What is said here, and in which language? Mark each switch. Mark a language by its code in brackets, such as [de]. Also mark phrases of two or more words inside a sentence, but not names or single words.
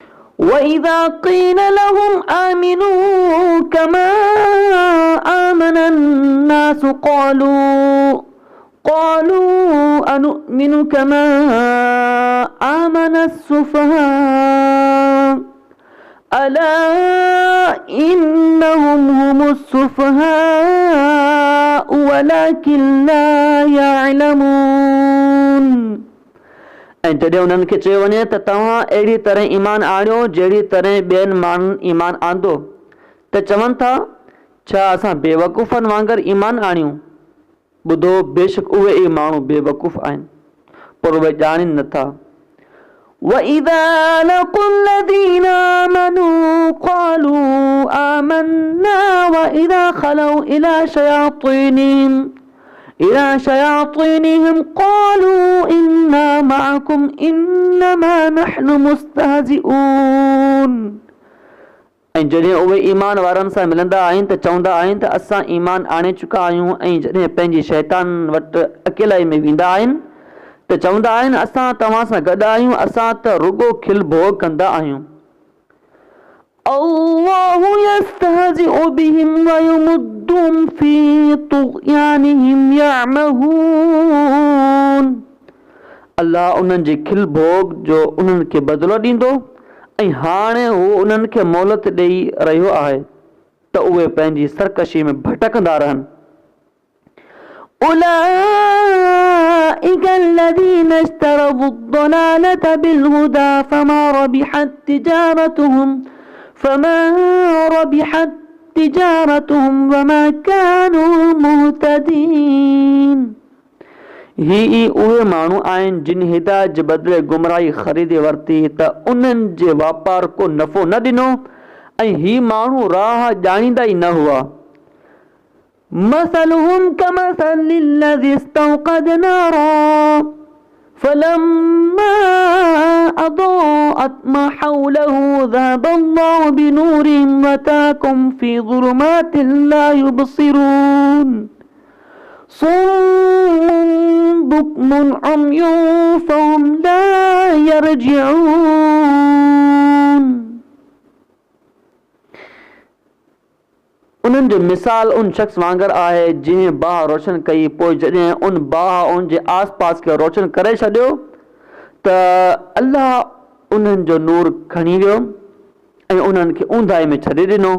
[ar] وإذا قيل لهم آمنوا كما آمن الناس قالوا أنؤمن كما آمن السفهاء ألا إنهم هم السفهاء ولكن لا يعلمون. [sd] ऐं जॾहिं उन्हनि खे चयो वञे त तव्हां अहिड़ी तरह ईमान आणियो जहिड़ी तरह ॿियनि माण्हुनि ईमान आंदो त चवनि था छा असां बेवकूफ़नि वांगुरु ईमान आणियूं। ॿुधो बेशक उहे ई माण्हू बेवकूफ़ आहिनि पर उहे ॼाणनि नथा। [ar] وَإِذَا لَقُوا الَّذِينَ آمَنُوا قَالُوا آمَنَّا وَإِذَا خَلَوْا إِلَى شَيَاطِينِهِمْ قَالُوا إِنَّا مَعَكُمْ إِنَّمَا نَحْنُ مُسْتَهْزِئُونَ। [sd] ऐं जॾहिं उहे ईमान वारनि सां मिलंदा आहिनि त चवंदा आहिनि त असां ईमान आणे चुका आहियूं। ऐं जॾहिं पंहिंजी शैतान वटि अकेलाई में वेंदा आहिनि त चवंदा आहिनि असां तव्हां सां गॾु आहियूं, असां त रुॻो खिल भोग कंदा आहियूं। [ar] اللَّهُ يَسْتَهْزِئُ بِهِمْ وَيَمُدُّهُمْ فِي طُغْيَانِهِمْ يَعْمَهُونَ. [sd] अल्लाह उन्हनि जे खिल भोग जो उन्हनि खे बदिलो ॾींदो ऐं हाणे हू उन्हनि खे मोहलत ॾेई रहियो आहे त उहे पंहिंजी सरकशी में भटकंदा रहनि। [ar] أولئك الذين اشتروا الضلالة بالهدى فما ربحت تجارتهم وما كانوا مهتدين। [sd] ही उहे माण्हू आहिनि जिन हिदायत जे बदिले गुमराही ख़रीदे वरिती त उन्हनि जे वापार को नफ़ो न ॾिनो ऐं ही माण्हू राह ॼाणींदा ई न हुआ। [ar] مثلهم كمثل الذي استوقد نارا فلما أضاءت ما حوله ذهب الله بنورهم وتركهم في ظلمات لا يبصرون صم بكم عمي فهم لا يرجعون। [sd] उन्हनि जो मिसाल उन शख़्स वांगुरु आहे जंहिं बाह रोशन कई पोइ जॾहिं उन बाह उन जे आस पास खे रोशन करे छॾियो त अल्लाह उन्हनि जो नूर खणी वियो ऐं उन्हनि खे ऊंधाई में छॾे ॾिनो।